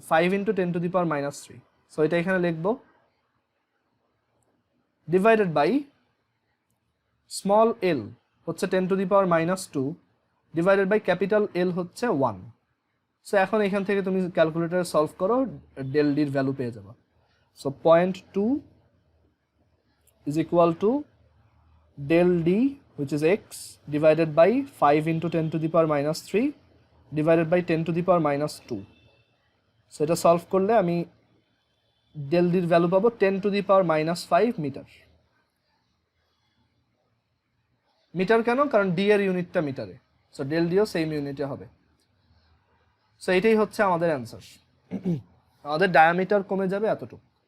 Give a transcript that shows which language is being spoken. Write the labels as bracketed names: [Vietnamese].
[Bangla] 5 × 10⁻³ so এটা এখানে লিখবো, ডিভাইডেড বাই স্মল এল হচ্ছে 10⁻² ডিভাইডেড বাই ক্যাপিটাল এল হচ্ছে 1। সো এখন এখান থেকে তুমি ক্যালকুলেটরে সলভ করো, ডেল ডির ভ্যালু পেয়ে যাবে। [English] So 0.2 is equal to del d, which is x, divided by 5 × 10⁻³ divided by 10⁻²। [Bangla] So এটা সলভ করলে আমি ডেল ডির ভ্যালু পাবো 10⁻5 মিটার। মিটার কেন? কারণ ডি এর ইউনিটটা মিটারে, সো ডেল ডিও সেম ইউনিটে হবে। সো এটাই হচ্ছে আমাদের অ্যান্সার। আমাদের ডায়ামিটার কমে যাবে এতটুকু।